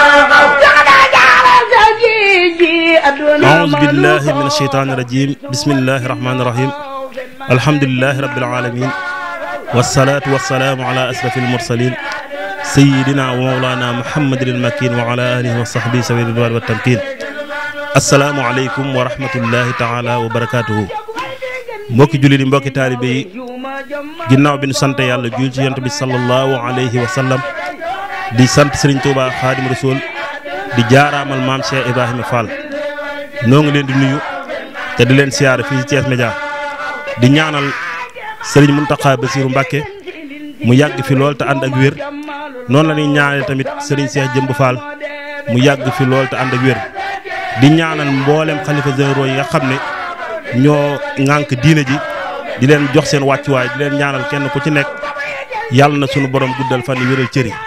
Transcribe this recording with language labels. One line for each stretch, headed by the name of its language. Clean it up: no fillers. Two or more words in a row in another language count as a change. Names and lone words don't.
Arabic: أعوذ بالله من الشيطان الرجيم بسم الله الرحمن الرحيم الحمد لله رب العالمين والصلاة والسلام على أشرف المرسلين سيدنا ومولانا محمد المكين وعلى آله وصحبه سبيل الرضوان والتمكين. السلام عليكم ورحمة الله تعالى وبركاته.
Wolof: mbokki jullit yi mbokki taalibe yi ginnaaw bi nu sant yàlla jul ci yonent bi
Arabic: صلى الله عليه وسلم
Wolof: di sant Serigne Touba Khadim Rasoul di jaaraamal maam Cheikh Ibrahima Fall noo ngi leen di nuyu te di leen siyaare fii ci Thiès Média di ñaanal Serigne Mountakha Bassirou Mbacké mu yàgg fi lool te ànd ak wér noonu la ñuy ñaanal tamit Serigne Cheikh Jëmb Fall mu yàgg fi lool te ànd ak wér di ñaanal mboolem xalifa généraux yi nga xam ne ñoo ŋànk diine ji di leen jox seen wàccuwaay di leen ñaanal kenn ku ci nekk yàlla na sunu borom guddal fan yi wéral cër yi.